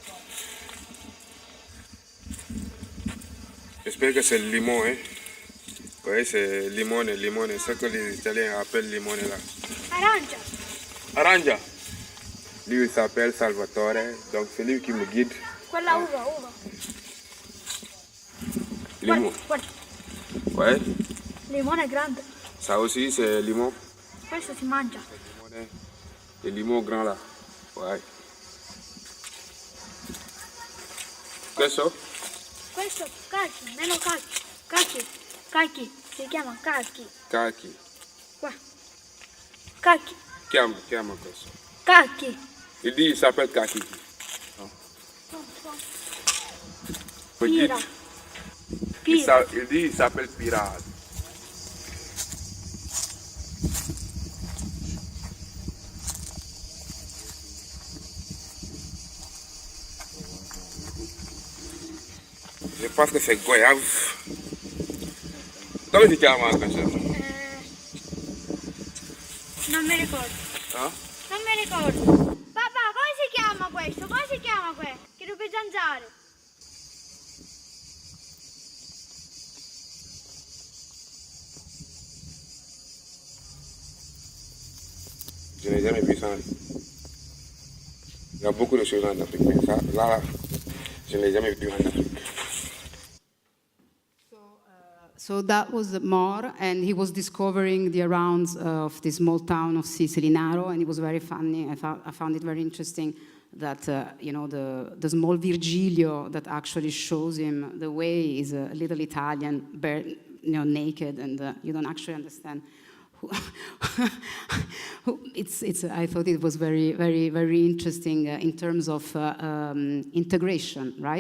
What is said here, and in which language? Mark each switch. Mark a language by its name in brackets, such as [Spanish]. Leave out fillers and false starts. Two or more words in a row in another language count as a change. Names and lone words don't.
[French] J'espère que c'est le limon. Hein. Oui, c'est limone, ce que les Italiens appellent limone là. [Italian] Aranja. Aranja. [French] Lui, il s'appelle Salvatore, donc c'est lui qui me guide. [Italian] Quella uva. Limon. Guarda. [French] Ouais. [Italian] Limone grande. [French] Ça aussi, c'est limon. [Italian] Questo si mangia. [French] Le limon grand là. Ouais. [Italian] Questo? Questo cacchi, meno cacchi. Cacchi, cacchi, si chiama cacchi. Cacchi. Qua. Cacchi, Chiama questo. cacchi. [French] Il dit il s'appelle Cacchi. [Italian] Pira. [French] Il dit il s'appelle Pirate. Je pense que c'est goyave. [Italian] Come si chiama questo? Non mi ricordo. Ah? Non mi ricordo. Papà, come si chiama questo? Come si chiama questo? Che rubi zanzare. [French] Je n'ai jamais vu ça. Il y a beaucoup de choses en Afrique, mais ça, là, je ne l'ai jamais vu en Afrique. [English] So that was Mor, and he was discovering the arounds of this small town of Sicily, Naro, and it was very funny. I found it very interesting that, the small Virgilio that actually shows him the way is a little Italian, naked, and you don't actually understand I thought it was very, very, very interesting in terms of integration, right?